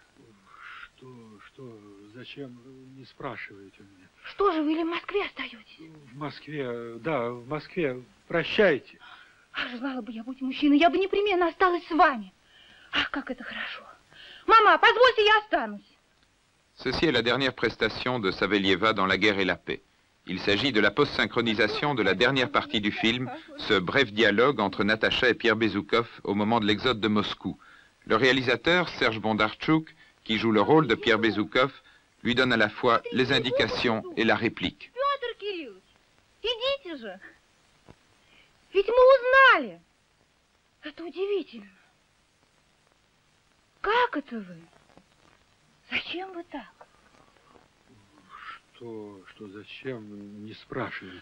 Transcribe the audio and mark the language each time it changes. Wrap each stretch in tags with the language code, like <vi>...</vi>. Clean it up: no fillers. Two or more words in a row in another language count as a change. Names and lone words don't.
<ru>Что, зачем, не спрашиваете меня. Что же вы, или в Москве остаетесь? В Москве, да, в Москве. Прощайте. Ах, желала бы я быть мужчиной, я бы непременно осталась с вами. Ах, как это хорошо. Mama, позвольте, я останусь.</ru> <fr>Ceci est la dernière prestation de Savelieva dans La guerre et la paix. Il s'agit de la post-synchronisation de la dernière partie du film, ce bref dialogue entre Natacha et Pierre Bezoukov au moment de l'exode de Moscou. Le réalisateur, Serge Bondarchuk, qui joue le rôle de Pierre Bezoukov, lui donne à la fois les indications et la réplique.</fr> <ru>Петр Кириллович, идите же. Ведь мы узнали. Это удивительно. Как это вы? Зачем вы так? Что зачем, не спрашивайте.</ru>